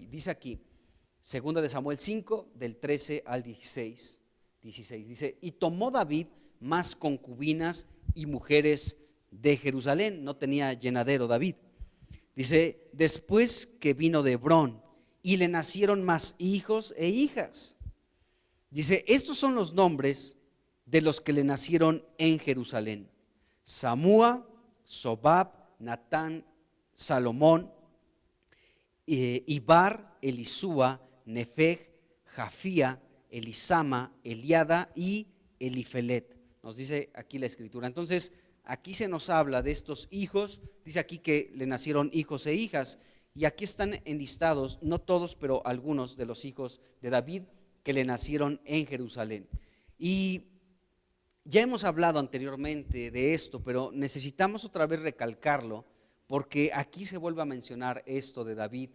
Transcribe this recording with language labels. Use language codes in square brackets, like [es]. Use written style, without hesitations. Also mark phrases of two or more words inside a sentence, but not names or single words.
[es] Dice aquí, 2 de Samuel 5, del 13 al 16, dice: y tomó David más concubinas y mujeres de Jerusalén. No tenía llenadero David. Dice: después que vino de Hebrón, y le nacieron más hijos e hijas. Dice: estos son los nombres de los que le nacieron en Jerusalén: Samúa, Sobab, Natán, Salomón, Ibar, Elisúa, Nefeg, Jafía, Elisama, Eliada y Elifelet. Nos dice aquí la escritura. Entonces aquí se nos habla de estos hijos. Dice aquí que le nacieron hijos e hijas, y aquí están enlistados, no todos, pero algunos de los hijos de David que le nacieron en Jerusalén. Y ya hemos hablado anteriormente de esto, pero necesitamos otra vez recalcarlo, porque aquí se vuelve a mencionar esto de David.